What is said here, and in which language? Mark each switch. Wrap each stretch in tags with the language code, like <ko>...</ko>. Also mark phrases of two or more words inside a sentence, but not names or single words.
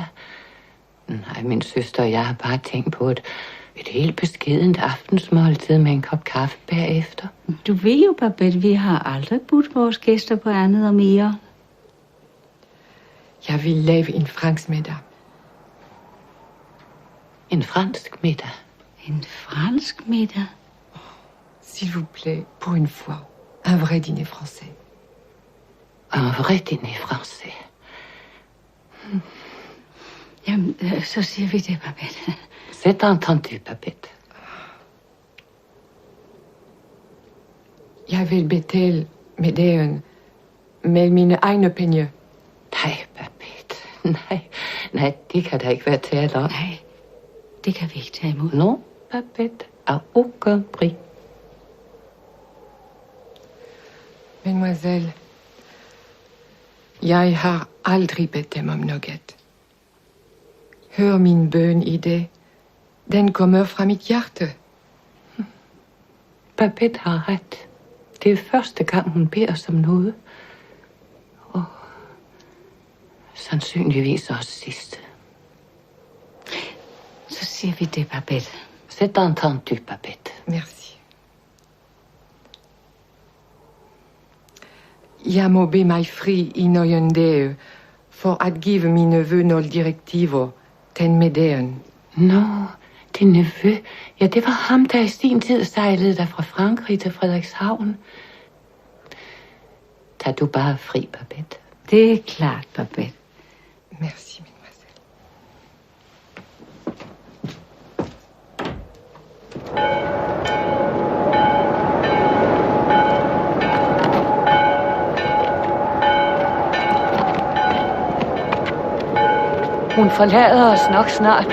<da>Nej, min søster og jeg har bare tænkt på et helt beskedent aftensmåltid med en kop kaffe bagefter. Du ved jo, Babette, vi har aldrig budt vores gæster på andet og mere. Jeg vil lave en fransk middag. En fransk middag? En fransk middag?</da> <fr>S'il vous plaît, pour une fois. Un vrai dîner français. Un vrai dîner français.</fr> <da>Jamen, så siger vi det, Babette.</da> <fr>C'est entendu, Babette.</fr> <da>Jeg vil betale middagen med mine egne penge. Nej, Babette. Nej, det kan der ikke være tale om. Nej, det kan vi ikke tage imod.</da> <fr>Non, Babette, à aucun prix. Mademoiselle,</fr> <da>jeg har aldrig bedt dem om noget. Hør min bøn i dag. Den kommer fra mit hjerte. Babette har ret. Det er første gang, hun beder os om noget. Og sandsynligvis også sidste. Så siger vi det, Babette.</da> <fr>C'est entendu, Babette. Merci.</fr> <da>Jeg må bede mig fri i nogle dage for at give min nevø nogle direktiver til middagen. Nå, din nevø. Ja, det var ham, der i sin tid sejlede der fra Frankrig til Frederikshavn. Tag du bare fri, Babette. Det er klart, Babette.</da> <fr>Merci, mademoiselle.</fr> <da>Hun forlader os nok snart.</da>